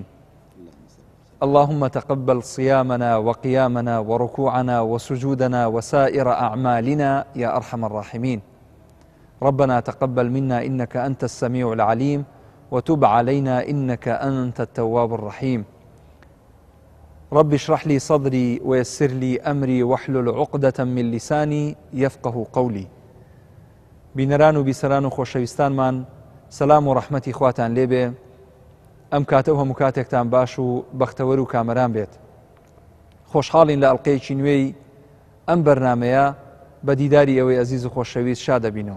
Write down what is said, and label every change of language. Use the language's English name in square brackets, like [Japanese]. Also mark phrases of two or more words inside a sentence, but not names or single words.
[Arabic] اللهم تقبل صيامنا وقيامنا وركوعنا وسجودنا وسائر أعمالنا يا أرحم الراحمين. ربنا تقبل منا إنك أنت السميع العليم وتب علينا إنك أنت التواب الرحيم. رب اشرح لي صدري ويسر لي أمري واحلل عقدة من لساني يفقه قولي. [Central Kurdish] بینەران و بیسەران و خۆشەویستانمان سەلام و ڕەحمەتی خواتان لێبێ. ئەم کاتە و هەموو کاتێکتان باش و بەختەوەر و کامەران بێت. خۆشحاڵین لە ئەڵقەیەکی نوێی ئەم بەرنامەیە بە دیداری ئەوەی ئەزیز و خۆشەویست شا دەبینەوە.